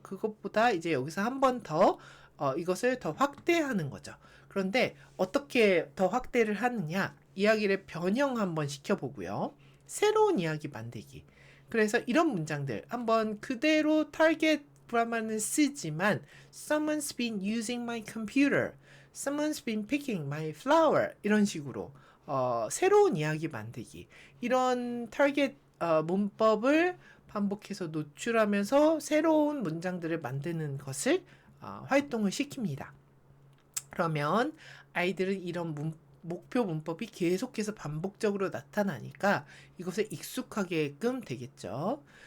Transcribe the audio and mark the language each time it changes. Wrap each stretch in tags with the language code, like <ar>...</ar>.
<ko>그것보다 이제 여기서 한 번 더 이것을 더 확대하는 거죠. 그런데 어떻게 더 확대를 하느냐? 이야기를 변형 한번 시켜보고요. 새로운 이야기 만들기. 그래서 이런 문장들 한번 그대로 타겟 브라마는 쓰지만</ko> <en>Someone's been using my computer. Someone's been picking my flower.</en> <ko>이런 식으로 새로운 이야기 만들기. 이런 타겟 문법을 반복해서 노출하면서 새로운 문장들을 만드는 것을 활동을 시킵니다. 그러면 아이들은 이런 목표 문법이 계속해서 반복적으로 나타나니까 이것에 익숙하게끔 되겠죠.</ko>